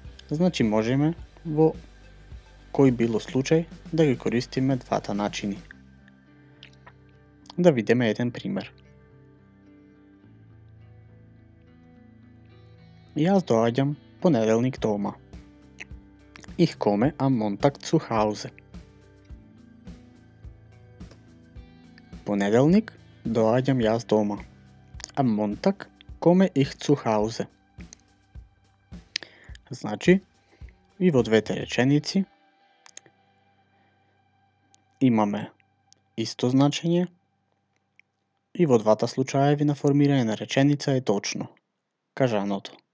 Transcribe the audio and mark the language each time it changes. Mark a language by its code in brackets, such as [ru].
[mk] Значи можеме во кој било случај да ги користиме двата начини. Да видиме еден пример. Јас доаѓам понеделник дома. [de] Ich komme am Montag zu Hause. [mk] Понеделник доаѓам јас дома. [de] Am Montag komme ich zu Hause. [mk] Значи, и во двете реченици имаме исто значење и во двата случаеви на формирање на реченица е точно кажаното.